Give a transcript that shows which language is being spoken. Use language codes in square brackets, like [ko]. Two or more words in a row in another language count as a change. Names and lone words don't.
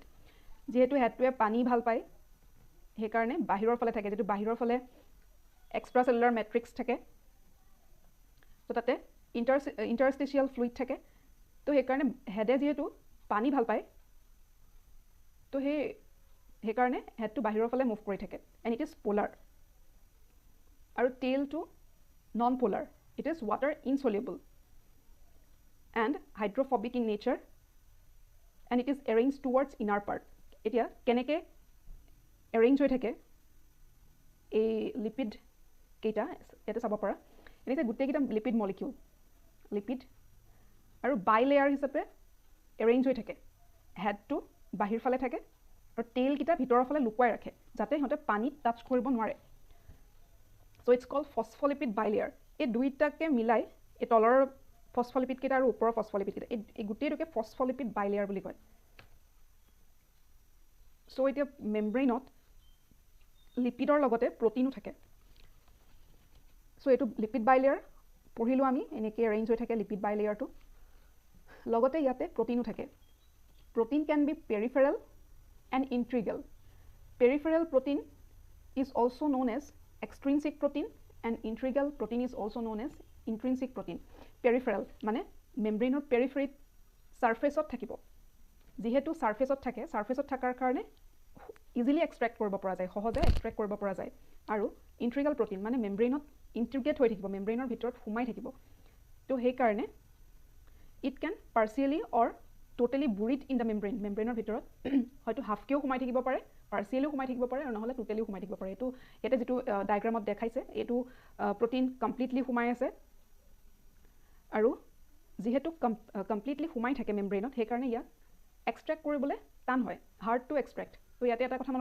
[as] যেহেতু হেডটোৱে পানী ভাল পায় সেই কাৰণে বাহিৰৰ ফালে থাকে যেটো বাহিৰৰ ফালে [en] extracellular matrix [as] থাকে তো তাতে [en] interstitial fluid [as] থাকে তো সেই কাৰণে হেডে যেহেতু পানী ভাল পায় তো সেই কাৰণে হেডটো বাহিৰৰ ফালে মুভ কৰি থাকে [en] and it is polar [as] আৰু টেইলটো [en] non polar it is water insoluble and hydrophobic in nature and it is arranged towards inner part [as] এতিয়া কেনেকে অ্যাৰেঞ্জ হৈ থাকে এই লিপিড কেইটা এটা চাব পৰা এনে গুটেই কেইটা [en] lipid molecule [as] লিপিড আৰু [en] bi layer [as] হিচাপে অ্যাৰেঞ্জ হৈ থাকে হেডটো বাহিৰ ফালে থাকে আৰু টেইল কেইটা ভিতৰৰ ফালে লুকুৱাই ৰাখে যাতে হতে পানীত টাচ কৰিব নোৱাৰে [en] so it's called phospholipid bilayer [as] এই দুইটাকে মিলাই এই তলৰ ফসফলিপিড কেইটা আৰু ওপৰৰ ফসফলিপিড কেইটা এই গোটেইটোকে [en] phospholipid bilayer [as] বুলি কয় সো এতিয়া মেমব্ৰেইনত লিপিডৰ লগতে প্ৰটিনো থাকে সো এটো [en] lipid bilayer [as] পঢ়িলো আমি এনেকৈ এৰেঞ্জ হৈ থাকে [en] lipid bilayer [as] লগতে ইয়াতে প্ৰটিনো থাকে [en] protein can be peripheral and integral peripheral protein is also known as extrinsic protein and integral protein is also known as intrinsic protein peripheral [as] মানে মেমব্ৰেইনৰ পেৰিফেৰিত সাৰফেসত থাকিব যেহেতু সাৰফেসত থাকে সাৰফেসত থাকাৰ কাৰণে [en] easily extract [as] কৰিব পৰা যায় সহজে এক্সট্ৰেক্ট কৰিব পৰা যায় আৰু [en] integral protein [as] মানে মেমব্ৰেইনত ইন্টিগ্ৰেট হৈ থাকিব মেমব্ৰেইনৰ ভিতৰত সোমাই থাকিব তো সেই কাৰণে [en] it can partially or totally buried in the membrane [as] মেমব্ৰেইনৰ ভিতৰত হয়তো হাফকেও সোমাই থাকিব পাৰে পাৰ্সিয়ালিও সোমাই থাকিব পাৰে আৰু নহলে টোটালিও সোমাই থাকিব পাৰে এটো এটা যেটো ডায়াগ্ৰামত দেখাইছে এটো [en] protein completely [as] সোমাই আছে আৰু যেহেতু কমপ্লিটলি সোমাই থাকে মেমব্ৰেইনত সেই কাৰণে ইয়া এক্সট্ৰেক্ট কৰিবলৈ টান হয় [en] hard to extract [as] তো ইয়াতে এটা কথা মনত